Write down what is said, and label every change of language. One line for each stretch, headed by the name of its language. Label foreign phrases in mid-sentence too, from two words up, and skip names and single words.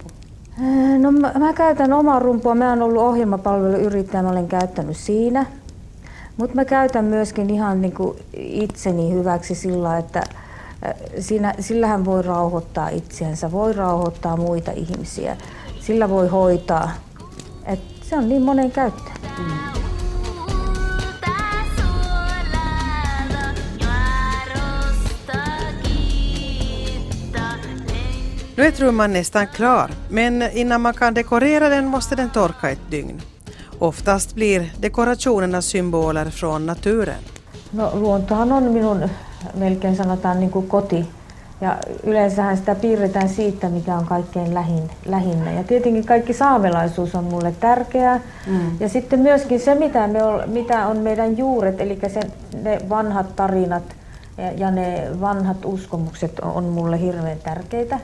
Finnish: No mä käytän omaa rumpua. Mä oon ollut ohjelmapalveluyrittäjä, mä olen käyttänyt siinä. Mutta mä käytän myöskin ihan niin kuin itseni hyväksi sillä, että sillähän voi rauhoittaa itseänsä, voi rauhoittaa muita ihmisiä, sillä voi hoitaa. Et se on niin monen käyttö.
Swedish: Nu är trumman nästan klar, men innan man kan dekorera den måste den torka ett dygn. Oftast blir dekorationerna symboler från naturen.
Finnish: No, luontohan on minun melkein sanotaan niin kuin koti. Ja yleensähän sitä piirretään siitä, mikä on kaikkein lähinnä. Ja tietenkin kaikki saamelaisuus on mulle tärkeää. Ja sitten myöskin se, mitä on meidän juuret, eli ne vanhat tarinat ja ne vanhat uskomukset on mulle hirveän tärkeitä.